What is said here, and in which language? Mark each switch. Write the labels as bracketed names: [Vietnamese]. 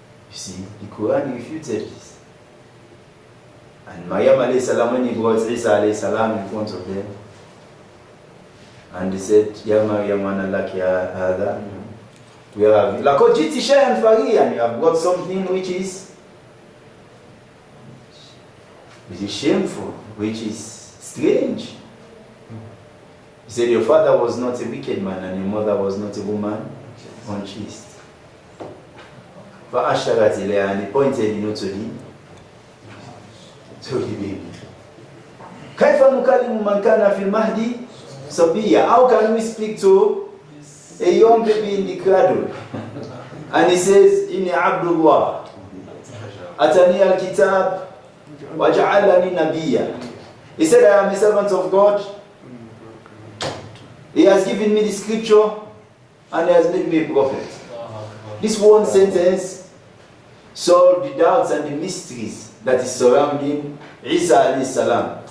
[English] You see, the Quran refuted this. And Maryam alayhi salam, when he brought Isa alayhi salam in front of them, and they said, [Arabic] Ya Maryam ana laki hadha, [English] we have [Arabic] laqad jiti shay'an fariyan, [English] you have brought something which is shameful, which is strange. He said, your father was not a wicked man, and your mother was not a woman unchaste. [Arabic] فأشارت إليه, [English] and he pointed, to the baby. [Arabic] كيف نكلم من كان في المهدي صبيا? [English] How can we speak to a young baby in the cradle? And he says, [Arabic] إني عبد الله أتاني الكتاب وجعلني نبيا. [English] He said, I am a servant of God. He has given me the scripture and he has made me a prophet. This one sentence solved the doubts and the mysteries that is surrounding Isa alayhi salam.